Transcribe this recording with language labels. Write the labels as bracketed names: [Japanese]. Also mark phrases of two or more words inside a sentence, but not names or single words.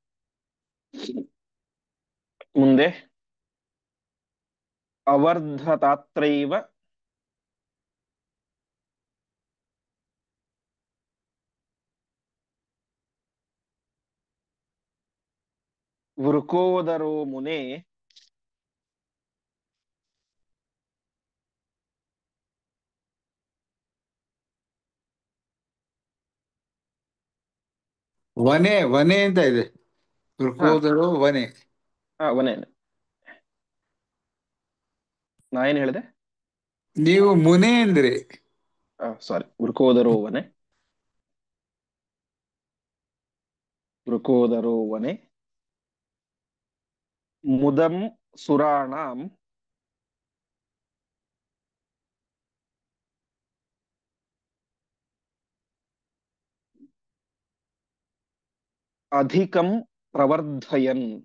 [Sanskrit] ಮುಂದೆ ಅವರ್ಧತಾತ್ರೈವ ವೃಕೋದರೋ ಮುನೆ [Kannada] ವನೆ ವನೆ ಅಂತ ಇದೆ. ಹಾ [Sanskrit] ವೃಕೋದರೋ ವನೆ. [Kannada] ವನೆ, ನಾ ಏನ್ ಹೇಳಿದೆ? ನೀವು ಮುನೆ ಅಂದ್ರಿ. [Sanskrit] ಸಾರಿ, ವೃಕೋದರೋ ವನೆ, ವೃಕೋದರೋ ವನೆ ಮುದಂ ಸುರಾಣಾಂ ಅಧಿಕಂ ಪ್ರವರ್ಧಯನ್.